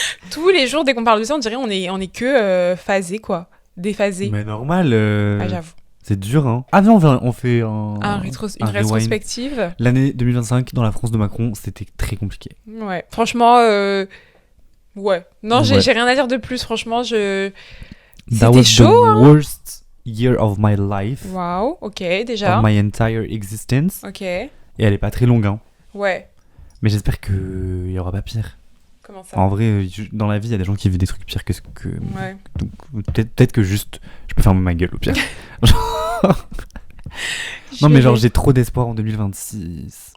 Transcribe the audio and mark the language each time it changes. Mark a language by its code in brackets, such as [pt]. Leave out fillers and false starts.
[fr] Tous les jours, dès qu'on parle de ça, on dirait on est que phasé, quoi. Déphasé. Mais normal. Ah, j'avoue. C'est dur, hein. Ah, non, on fait Une un rewind. rétrospective. L'année 2025 dans la France de Macron, c'était très compliqué. Ouais. Franchement, ouais. Non, j'ai rien à dire de plus. Franchement, [en] That [fr] c'était [en] was [fr] chaud, [en] the worst year of my life. [fr] Waouh, ok, déjà. [en] Of my entire existence. [fr] Ok. Et elle est pas très longue, hein. Ouais. Mais j'espère qu'il y aura pas pire. Comment ça? En vrai, dans la vie, il y a des gens qui vivent des trucs pires que ce que. Ouais. Donc, peut-être que juste, je peux fermer ma gueule au pire. Non, mais genre, j'ai trop d'espoir en 2026.